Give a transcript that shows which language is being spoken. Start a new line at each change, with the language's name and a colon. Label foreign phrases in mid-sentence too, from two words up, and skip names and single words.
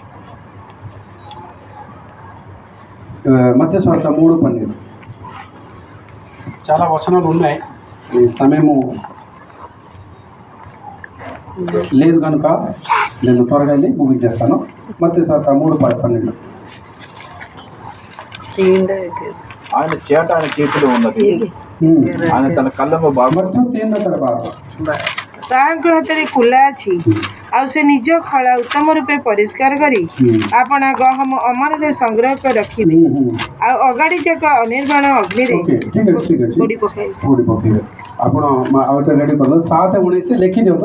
Telugu: మత్తయి సువార్త 3:12 చాలా వచనాలు ఉన్నాయి, ఈ సమయము లేదు కనుక నేను త్వరగా వెళ్ళి ముగించేస్తాను. మత్తయి సువార్త 3:12 ఆయన చేట ఆయన చేతిలో ఉన్నది, ఆయన తన కళ్ళము బాగా
Odia: ତାହାଙ୍କ ହାତରେ କୁଲା ଅଛି, ଆଉ ସେ ନିଜ ଖଳା ଉତ୍ତମ ରୂପେ ପରିଷ୍କାର କରି ଆପଣା ଗହମ ଅମରରେ ସଂଗ୍ରହ କରି ରଖିବେ, ଆଉ ଅଗାଡ଼ି ଯାକ ଅନିର୍ବାଣ ଅଗ୍ନିରେ ପୋଡ଼ି ପକାଇବେ। ଆପଣ ଆଉ ଗୋଟେ ରେଡ଼ି କରନ୍ତୁ। 7:19 ଲେଖିଦିଅନ୍ତୁ।